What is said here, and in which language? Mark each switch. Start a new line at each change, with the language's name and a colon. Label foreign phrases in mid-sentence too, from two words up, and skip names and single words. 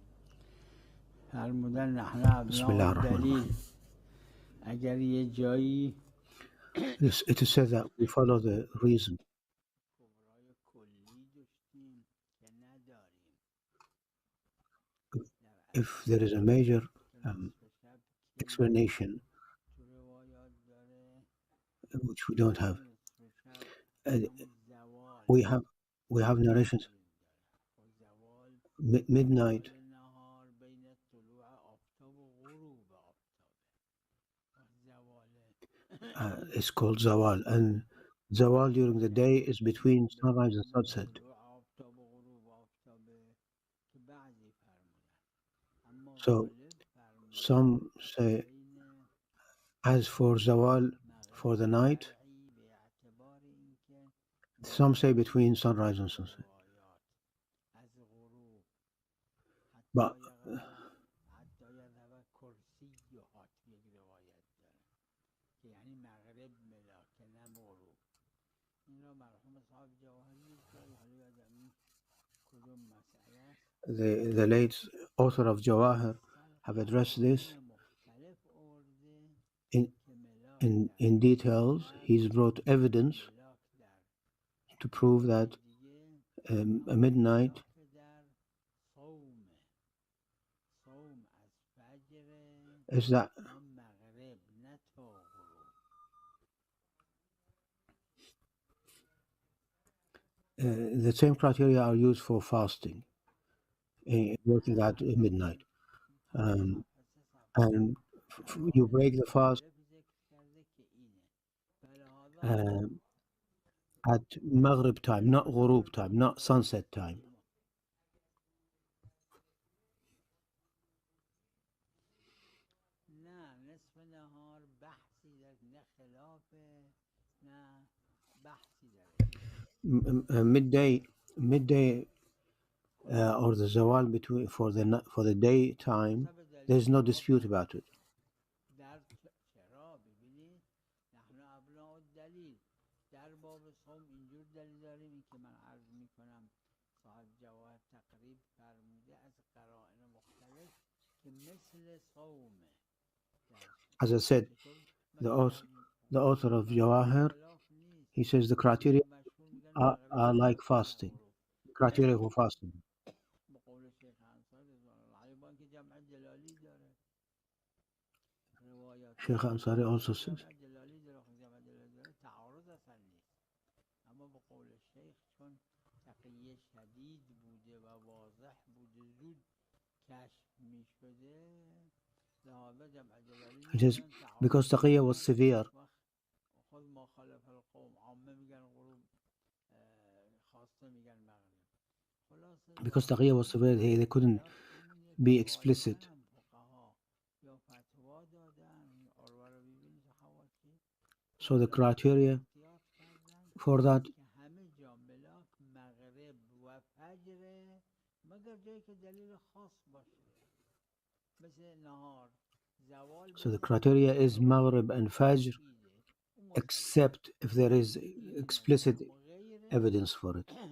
Persian: فرمودن
Arabic: نحن ابناء الدلیل.
Persian: اگر یه جایی
English: It is said that we follow the reason.
Persian: کبرای کلی داشتیم که نداریم.
English: If there is a major explanation
Persian: تو روایات داره
English: which we don't have,
Persian: زوال
English: we have narrations.
Persian: زوال
English: Midnight
Persian: نهار بین طلوع آفتاب و غروب آفتاب. زوال
English: is called zawal, and zawal during the day is between sunrise and sunset.
Persian: طلوع آفتاب و غروب آفتابه که بعضی فرمودن اما
English: So
Persian: غالب فرمودن
English: some say,
Persian: بین
English: as for zawal for the night,
Persian: شرعی به اعتبار اینکه
English: some say between sunrise and sunset.
Persian: روایات از غروب
English: But
Arabic: حتی یذهب
Persian: کرسی و هات یک روایت داره که یعنی مغرب ملاکه نه غروب. این را مرحوم صاحب جواهری که حالا یادم نیست کدوم مسئله است
English: the late author of Jawahir have addressed this
Persian: مختلف آورده
English: in
Persian: که ملاک
English: in details. He's brought evidence
Persian: ملاک در
English: to prove that
Persian: دیگه
English: a midnight
Persian: ملاک در صوم از فجر
English: is that
Persian: تا مغرب نه تا غروب.
English: the same criteria are used for fasting, working at midnight, and you break the fast at Maghrib time, not Ghurub time, not sunset time.
Persian: نه نصف نهار بحثی در نه خلاف نه بحثی در
English: Midday or the zawal between for the day time, there's no dispute about it.
Persian: در چرا ببینید
Arabic: نحن ابناء الدلیل
Persian: در باب صوم اینجور دلیل داریم این که من عرض میکنم صاحب جواهر تقریب فرموده از قرائن مختلف که مثل صومه.
English: As I said, the author of Jawahir, he says the criteria are like fasting, criteria for fasting.
Persian: بقول شیخ انصاری
Arabic: رضوان الله علیه
Persian: با اینکه جمع جلالی داره روایات
English: Sheikh Ansari also says
Persian: جمع جلالی داره جمع جلالی داره تعارض اصلا نیست اما به قول شیخ چون تقیه شدید بوده و واضح بوده زود کشف می شده لحاظا جمع جلالی
English: it says because Taqiyya was severe,
Arabic: خود ما خالف القوم
Persian: عامه میگن غروب خاصه میگن مغرب
English: because Taqiyya was severe, they couldn't be explicit. So the criteria for that, so the criteria is Maghrib and Fajr, except if there is explicit evidence for it.